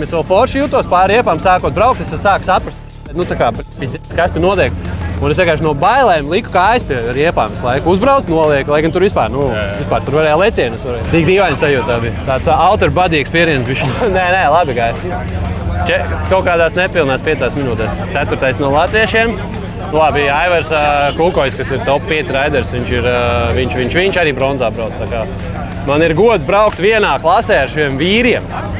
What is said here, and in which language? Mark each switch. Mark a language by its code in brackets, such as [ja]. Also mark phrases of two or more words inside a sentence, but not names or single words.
[lv] Es vēl forši jūtos pāri riepām, sākot braukt, es sāku saprast, nu tā kā, kas te notiek. Un es vienkārši no bailēm liku kājas pie riepām visu laiku. Uzbrauc, noliek, lai gan tur vispār tur varēja lecienus. Cik dīvaini sajūta bija. Tāds [en] outer body experience [lv] bišķi. Nē, labi gāja. Kaut kādās nepilnās 5 minūtēs. 4. no latviešiem. Labi, Aivars Kūkojs, kas ir [en] top 5 raiders, [lv] viņš arī bronzā brauc. Tā kā man ir gods braukt vienā klasē ar šiem vīriem.